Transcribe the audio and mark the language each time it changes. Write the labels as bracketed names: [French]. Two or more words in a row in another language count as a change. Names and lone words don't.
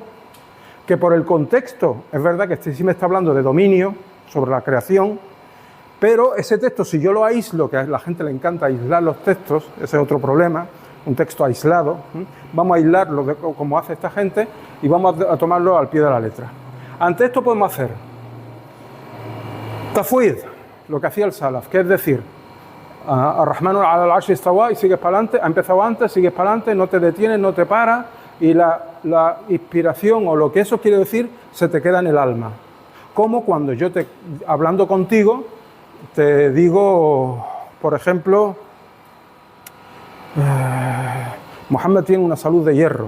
[Spanish] Que por el contexto, es verdad que sí me está hablando de dominio sobre la creación, pero ese texto, si yo lo aíslo, que a la gente le encanta aislar los textos, ese es otro problema, un texto aislado, vamos a aislarlo como hace esta gente y vamos a tomarlo al pie de la letra. Ante esto podemos hacer tafwid, lo que hacía el salaf, que es decir, [Arabic] الرحمن العرش استوى [Spanish] y sigues para adelante, ha empezado antes, sigues para adelante, no te detienes, no te paras y la inspiración o lo que eso quiere decir se te queda en el alma. Como cuando yo hablando contigo te digo, por ejemplo, Mohammed tiene una salud de hierro.